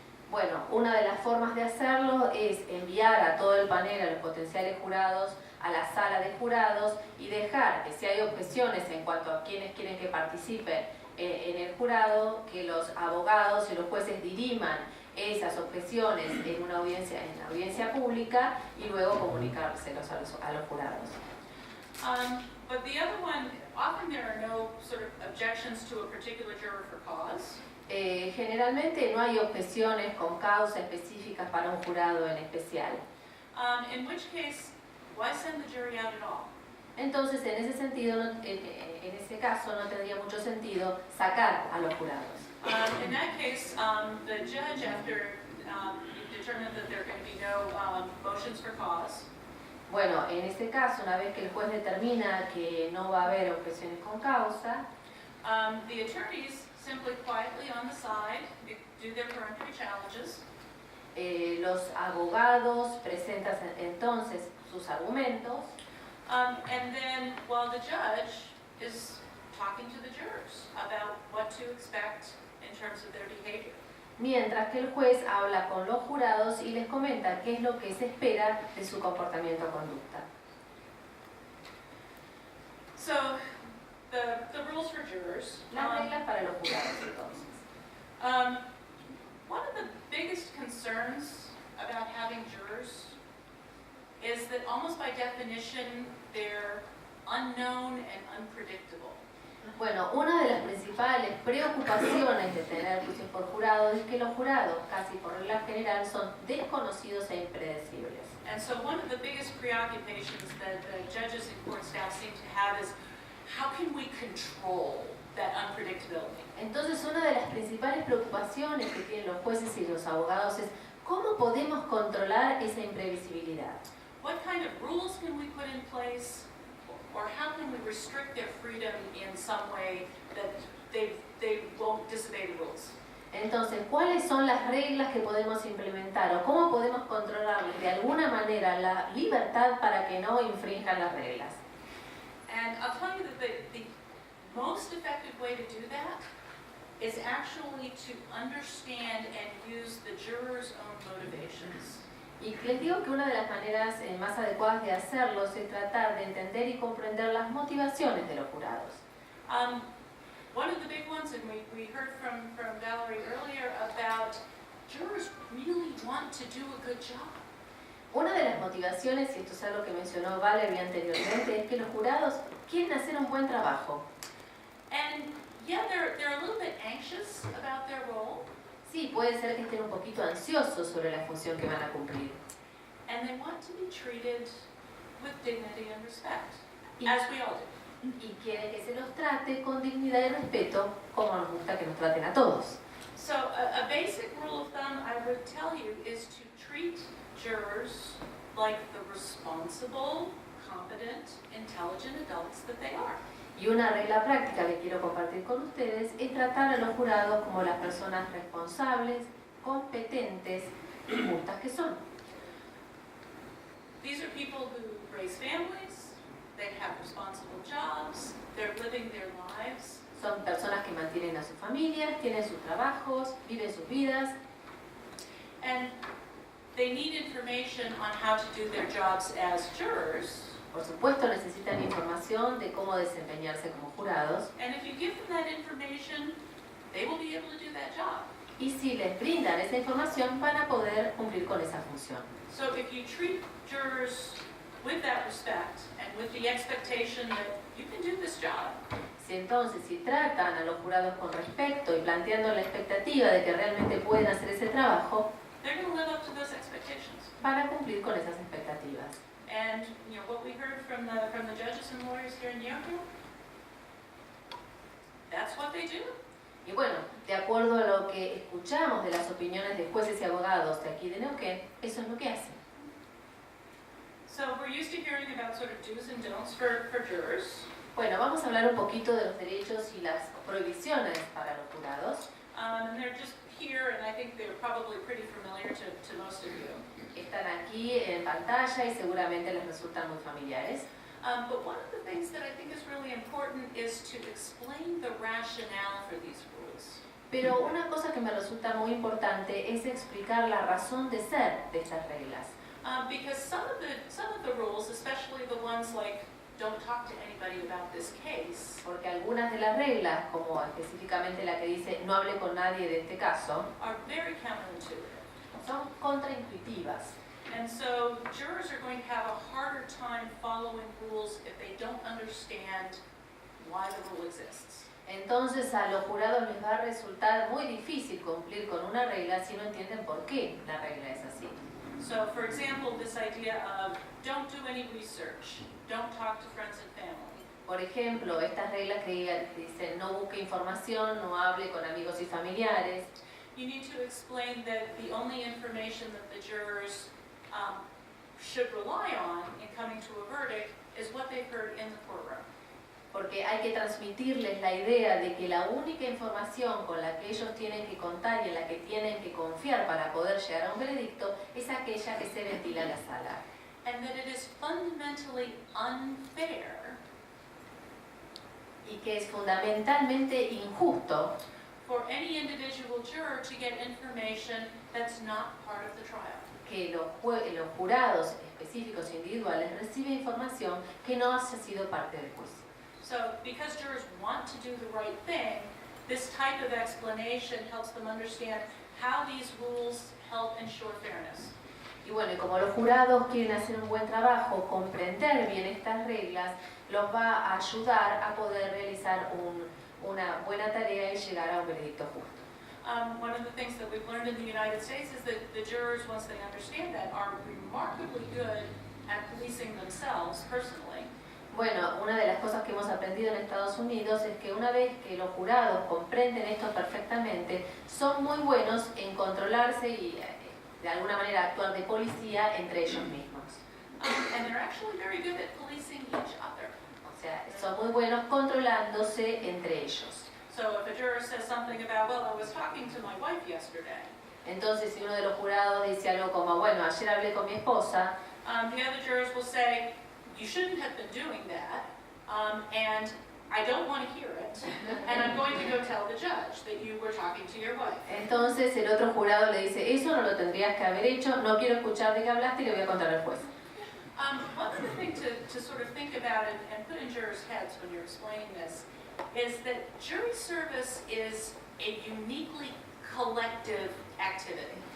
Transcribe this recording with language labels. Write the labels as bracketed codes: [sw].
[es] Bueno, una de las formas de hacerlo es enviar a todo el panel, a los potenciales jurados, a la sala de jurados y dejar que si hay objeciones en cuanto a quienes quieren que participen en el jurado, que los abogados y los jueces diriman esas objeciones en la audiencia pública y luego comunicárselos a los jurados. [en] But the other one, often there are no sort of objections to a particular juror for cause. [es] Generalmente no hay objeciones con causa específicas para un jurado en especial. [en] In which case, why send the jury out at all? [es] Entonces, en ese sentido, en ese caso, no tendría mucho sentido sacar a los jurados. [en] In that case, the judge, after you determine that there are going to be no motions for cause, [es] Bueno, en este caso, una vez que el juez determina que no va a haber objeciones con causa, [en] the attorneys simply quietly on the side do their peremptory challenges. [es] los abogados presentan entonces sus argumentos. [en] And then while the judge is talking to the jurors about what to expect in terms of their behavior. [es] Mientras que el juez habla con los jurados y les comenta qué es lo que se espera de su comportamiento o conducta. [en] So, the rules for jurors. [es] Las reglas para los jurados, entonces. [en] One of the biggest concerns about having jurors is that almost by definition they're unknown and unpredictable. [es] Bueno, una de las principales preocupaciones de tener juicios por jurados es que los jurados, casi por regla general, son desconocidos e impredecibles. [en] And so one of the biggest preoccupations that the judges and court staff seem to have is how can we control that unpredictability? [es] Entonces, una de las principales preocupaciones que tienen los jueces y los abogados es ¿cómo podemos controlar esa imprevisibilidad? [en] What kind of rules can we put in place? Or how can we restrict their freedom in some way that they won't disobey the rules? [es] Entonces, ¿cuáles son las reglas que podemos implementar o cómo podemos controlarles de alguna manera la libertad para que no infrinjan las reglas? [en] And I'll tell you that the most effective way to do that is actually to understand and use the jurors' own motivations. [es] Y les digo que una de las maneras más adecuadas de hacerlo es tratar de entender y comprender las motivaciones de los jurados. [en] One of the big ones, and we heard from Valerie earlier about jurors really want to do a good job. [es] Una de las motivaciones, y esto es algo que mencionó Valerie anteriormente, es que los jurados quieren hacer un buen trabajo. [en] And yeah, they're a little bit anxious about their role. [es] Sí, puede ser que estén un poquito ansiosos sobre la función que van a cumplir. [en] And they want to be treated with dignity and respect, [es] Y, [en] as we all do. [es] y quieren que se los trate con dignidad y respeto, como nos gusta que nos traten a todos. [en] So a basic rule of thumb I would tell you is to treat jurors like the responsible, competent, intelligent adults that they are. [es] Y una regla práctica que quiero compartir con ustedes es tratar a los jurados como las personas responsables, competentes y justas que son. [en] These are people who raise families, they have responsible jobs, they're living their lives. [es] Son personas que mantienen a sus familias, tienen sus trabajos, viven sus vidas. [en] And they need information on how to do their jobs as jurors. [es] Por supuesto, necesitan información de cómo desempeñarse como jurados. [en] And if you give them that information, they will be able to do that job. [es] Y si les brindan esa información, van a poder cumplir con esa función. [en] So if you treat jurors with that respect and with the expectation that you can do this job, [es] Si entonces, si tratan a los jurados con respeto y planteando la expectativa de que realmente pueden hacer ese trabajo, [en] they're going to live up to those expectations. [es] van a cumplir con esas expectativas. [en] And you know what we heard from the judges and lawyers here in Yoko, that's what they do. [es] Y bueno, de acuerdo a lo que escuchamos de las opiniones de jueces y abogados de aquí de Neuquén, eso es lo que hacen. [en] So we're used to hearing about sort of do's and don'ts for jurors. [es] Bueno, vamos a hablar un poquito de los derechos y las prohibiciones para los jurados. [en] And they're just here, and I think they're probably pretty familiar to most of you. [es] Están aquí en pantalla y seguramente les resultan muy familiares. [en] But one of the things that I think is really important is to explain the rationale for these rules. [es] Pero una cosa que me resulta muy importante es explicar la razón de ser de estas reglas. [en] Because some of the rules, especially the ones like don't talk to anybody about this case, [es] Porque algunas de las reglas, como específicamente la que dice no hable con nadie de este caso, [en] are very counterintuitive. [es] son contraintuitivas. [en] And so jurors are going to have a harder time following rules if they don't understand why the rule exists. [es] Entonces a los jurados les va a resultar muy difícil cumplir con una regla si no entienden por qué la regla es así. [en] So for example, this idea of don't do any research, don't talk to friends and family. [es] Por ejemplo, estas reglas que dicen no busque información, no hable con amigos y familiares. [en] You need to explain that the only information that the jurors should rely on in coming to a verdict is what they've heard in the courtroom. [es] Porque hay que transmitirles la idea de que la única información con la que ellos tienen que contar y en la que tienen que confiar para poder llegar a un veredicto es aquella que se ventila en la sala. [en] And that it is fundamentally unfair [es] Y que es fundamentalmente injusto [en] for any individual juror to get information that's not part of the trial. [es] que los jurados específicos e individuales reciben información que no haya sido parte del juicio. [en] So because jurors want to do the right thing, this type of explanation helps them understand how these rules help ensure fairness. [es] Y bueno, y como los jurados quieren hacer un buen trabajo, comprender bien estas reglas, los va a ayudar a poder realizar una buena tarea y llegar a un veredicto justo. [en] One of the things that we've learned in the United States is that the jurors, once they understand that, are remarkably good at policing themselves personally. [es] Bueno, una de las cosas que hemos aprendido en Estados Unidos es que una vez que los jurados comprenden esto perfectamente, son muy buenos en controlarse y de alguna manera actuar de policía entre ellos mismos. [en] And they're actually very good at policing each other. [es] O sea, son muy buenos controlándose entre ellos. [en] So if a juror says something about, well, I was talking to my wife yesterday, [es] Entonces, si uno de los jurados dice algo como, bueno, ayer hablé con mi esposa, [en] the other jurors will say, you shouldn't have been doing that, and I don't want to hear it, and I'm going to go tell the judge that you were talking to your wife. [es] entonces el otro jurado le dice, eso no lo tendrías que haber hecho, no quiero escuchar de qué hablaste y le voy a contar al juez. [en] One other thing to sort of think about and put in jurors' heads when you're explaining this is that jury service is a uniquely collective activity.